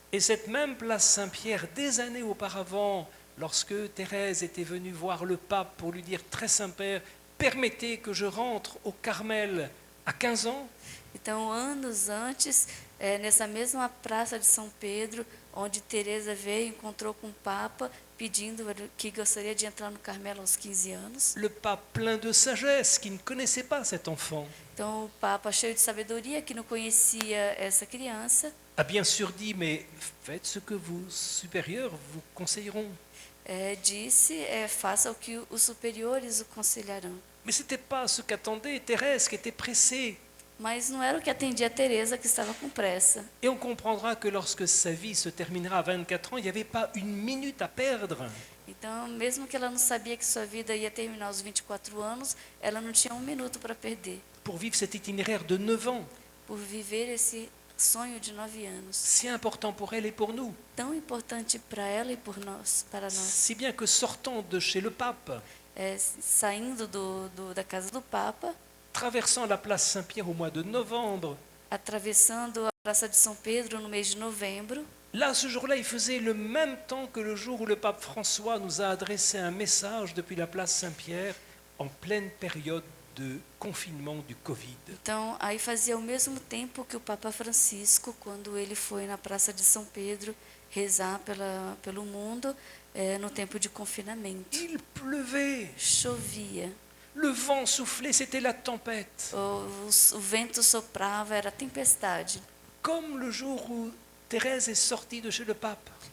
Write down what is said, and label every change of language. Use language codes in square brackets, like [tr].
[fr] et cette même place Saint-Pierre, des années auparavant, lorsque Thérèse était venue voir le pape pour lui dire « Très Saint-Père, permettez que je rentre au Carmel à 15 ans », [pt] então anos antes, nessa mesma Praça de São Pedro, onde Teresa veio e encontrou com o Papa, pedindo que gostaria de entrar no Carmelo aos 15 anos. [fr] le pape plein de sagesse, qui ne connaissait pas cet enfant, [pt] Então o Papa, cheio de sabedoria, que não conhecia essa criança, [fr] a bien sûr dit « Mais faites ce que vos supérieurs vous conseilleront ». [pt] disse, faça o que os superiores o aconselharão. [fr] Mais ce n'était pas ce qu'attendait Thérèse, qui était pressée. [pt] Mas não era o que atendia a Teresa, que estava com pressa. [fr] Et on comprendra que lorsque sa vie se terminera à 24 ans, il n'y avait pas une minute à perdre. [pt] Então, mesmo que ela não sabia que sua vida ia terminar aos 24 anos, ela não tinha um minuto para perder, [fr] Pour vivre cet itinéraire de 9 ans, [pt] por viver esse sonho de 9 anos, [fr] si important pour elle et pour nous. [pt] tão importante para ela e para nós. [fr] Si bien que sortant de chez le pape, [pt] Saindo da casa do Papa, [fr] traversant la place Saint-Pierre au mois de novembre, [pt] atravessando a Praça de São Pedro no mês de novembro, [fr] là, ce jour-là, il faisait le même temps que le jour où le pape François nous a adressé un message depuis la place Saint-Pierre en pleine période de confinement du Covid. [pt] então aí fazia o mesmo tempo que o Papa Francisco, quando ele foi na Praça de São Pedro rezar pelo mundo, no tempo de confinamento. [fr] Il pleuvait, [pt] Chovia, [fr] le vent soufflait, c'était la tempête. [pt] o vento soprava, era tempestade. [fr] Comme le jour où Thérèse est sortie de chez le pape.